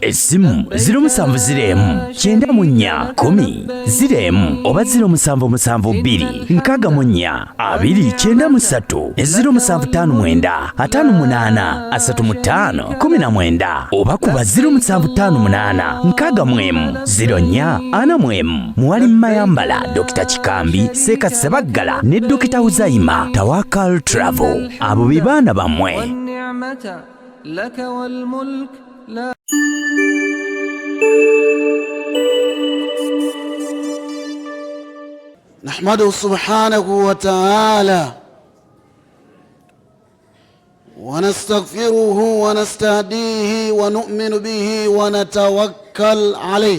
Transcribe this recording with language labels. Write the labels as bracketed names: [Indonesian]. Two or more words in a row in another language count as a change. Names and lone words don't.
[Ganda] Essimu 0704 94 10 oba 0772 64 293 0759 58 35 19 oba kuba 0758 64 04 4 Mwali Mayambala, Dr. Chikambi, Seka Sebaggala ne Dr. Uzaima. Tawakkal Travel abo bibaana bamwe. [Arabic] نحمده سبحانه وتعالى ونستغفره ونستهديه ونؤمن به ونتوكل عليه.